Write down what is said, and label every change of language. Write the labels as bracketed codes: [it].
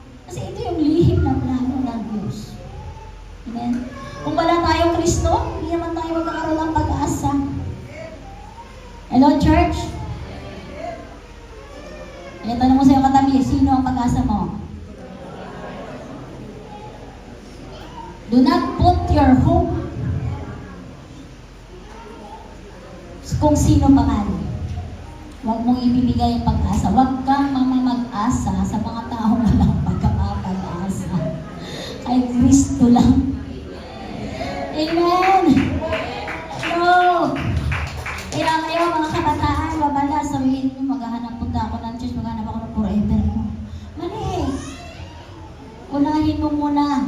[tl] Kasi ito yung lihim na plano ng Diyos. Amen? Kung wala tayong Kristo, hindi naman tayo magkakaroon ng pag-asa. Hello, church? Kaya tanong mo sa iyong katabi, sino ang pag-asa mo? [en] Do not put your hope [tl] kung sino pa man. Huwag mong ibibigay ang pag-asa. Huwag kang mamamag-asa sa mga taong walang pagkakapag-asa. Kay Kristo lang. Amen! So, kaya ngayon mga kabataan, babala, sabihin nyo, maghahanap punta ako ng church, maghahanap ako ng forever mo. Mali! Unahin mo muna.